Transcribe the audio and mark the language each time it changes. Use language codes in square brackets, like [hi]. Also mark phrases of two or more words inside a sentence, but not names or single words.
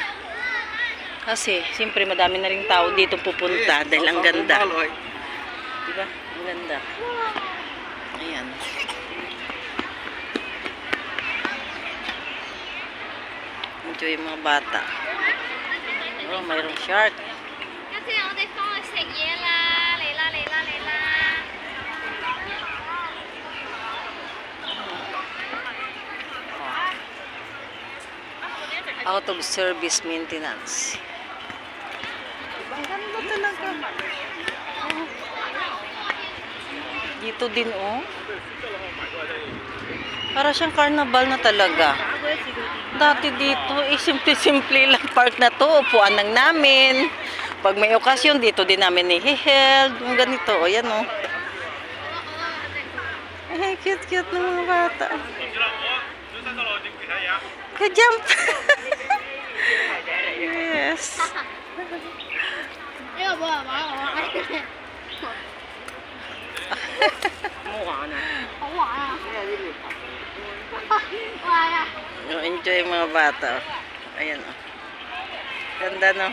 [tl] Kasi, siyempre, madami na rin tao dito pupunta dahil ang ganda. Diba? Ang ganda. Ayan. Enjoy yung mga bata. Oh, mayroong shark. [en] Out of service maintenance. [tl] Ang ganda talaga. Oh. Dito din, oh. Para siyang carnival na talaga. Dati dito, simple-simple lang park na to. Upuan lang namin. Pag may okasyon, dito din namin i-held. Yung ganito, o yan o. Ay, cute-cute ng mga bata. Ka-jump! Yes. [yue] 呢個冇人玩我，好玩啊！好玩啊！玩啊！ [tl] Enjoy yung mga bata. Ayan o. Ganda no?